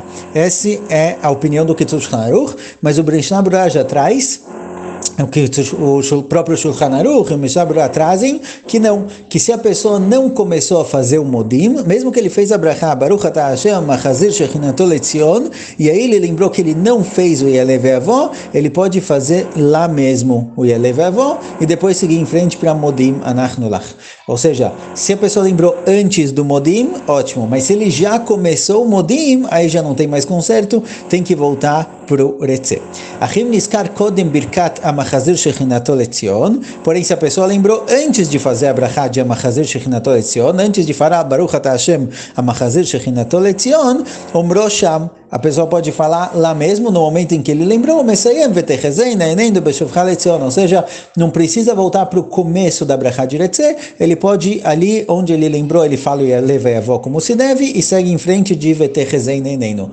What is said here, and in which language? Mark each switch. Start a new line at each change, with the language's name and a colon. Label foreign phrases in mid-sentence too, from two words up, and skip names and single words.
Portuguese: Essa é a opinião do Kitzur Shulchan Aruch, mas o Mishnah Berurah já traz, o que o próprio Shulchan Aruch e o Mishnah Berurah trazem, que se a pessoa não começou a fazer o Modim, mesmo que ele fez a brachá,
Hebrew: ברוך אתה השם המחזיר שכינתו לציון,
Portuguese: e aí ele lembrou que ele não fez o Yalev e Yavó, ele pode fazer lá mesmo o Yalev e Yavó, e depois seguir em frente para
Hebrew: מודים אנחנו לך.
Portuguese: Ou seja, se a pessoa lembrou antes do Modim, ótimo, mas se ele já começou o Modim, aí já não tem mais conserto, tem que voltar para o Retze.
Hebrew: ואם נזכר קודם ברכת המחזיר שכינתו לציון,
Portuguese: porém se a pessoa lembrou antes de fazer a brachá de
Hebrew: המחזיר שכינתו לציון,
Portuguese: antes de falar
Hebrew: ברוך אתה השם המחזיר שכינתו לציון אומרו שם,
Portuguese: a pessoa pode falar lá mesmo, no momento em que ele lembrou, ou seja, não precisa voltar para o começo da brachá de Retze, ele pode, ali onde ele lembrou, ele fala o Yalev e Yavó como se deve, e segue em frente de
Hebrew: ותחזינה עינינו.